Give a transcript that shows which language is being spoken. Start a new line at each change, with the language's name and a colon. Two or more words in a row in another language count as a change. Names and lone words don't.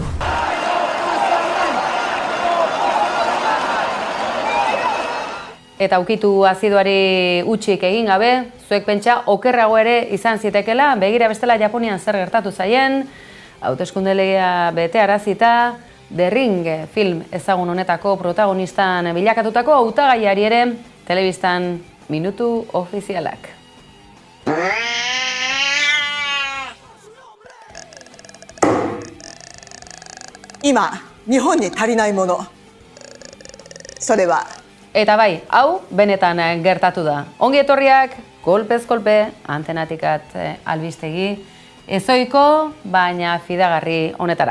Basque: Eta ukitu azidoari utxik egin gabe, zuek pentsa okerrago ere izan zitekela, begira bestela Japonian zer gertatu zaien, hauteskundelegea bete arazita, The Ring film ezagun honetako protagonistan bilakatutako hautagaiari ere telebistan minutu ofizialak.
Japanese: 今、日本に足りないもの、それは
Basque: Eta bai, hau benetan gertatu da. Ongi etorriak, kolpez kolpe, antenatikat albistegi, ezoiko, baina fidagarri honetara.